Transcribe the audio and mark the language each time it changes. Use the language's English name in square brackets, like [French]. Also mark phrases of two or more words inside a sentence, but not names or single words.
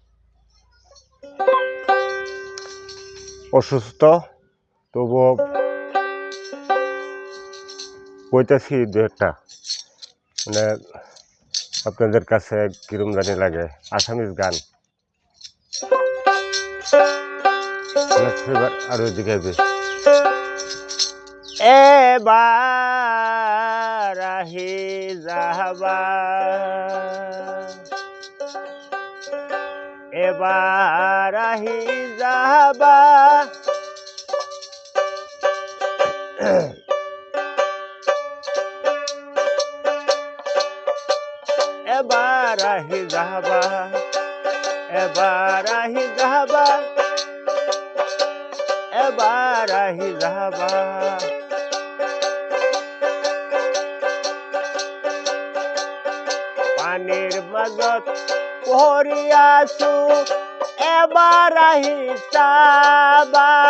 [Bangla] অসুস্থ তবুও কইতেছি দু একটা, মানে আপনাদের কাছে কিরম জানি লাগে। আসামিজ গান আরো দিকে [Assamese] এবার আহি যাবা, এবার আহি যাবা, এবার আহি যাবা, এবার আহি যাবা, এবার আহি যাবা। পানির মাঝত পড়িয়াছু, এবার আহি যাবা।